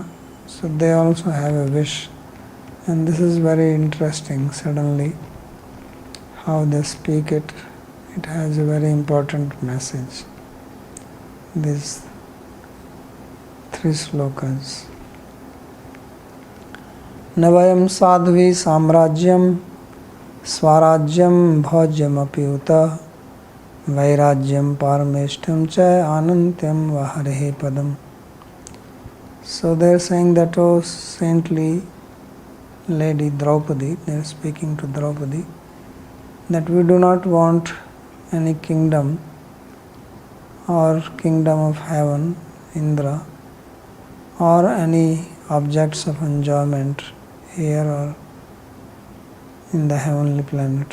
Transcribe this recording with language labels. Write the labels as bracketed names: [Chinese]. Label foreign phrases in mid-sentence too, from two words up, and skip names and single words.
[English] So they also have a wish. And this is very interesting, suddenly, how they speak it. It has a very important message. These 3 slokas. [Sanskrit] Navayam sadhvi samrajyam swarajyam bhojyam apyuta vairajyam parameshtam cha anantyam vaharehe padam. [English] So they are saying that, oh saintly Lady Draupadi, they are speaking to Draupadi, that we do not want any kingdom or kingdom of heaven, Indra, or any objects of enjoyment here or in the heavenly planet.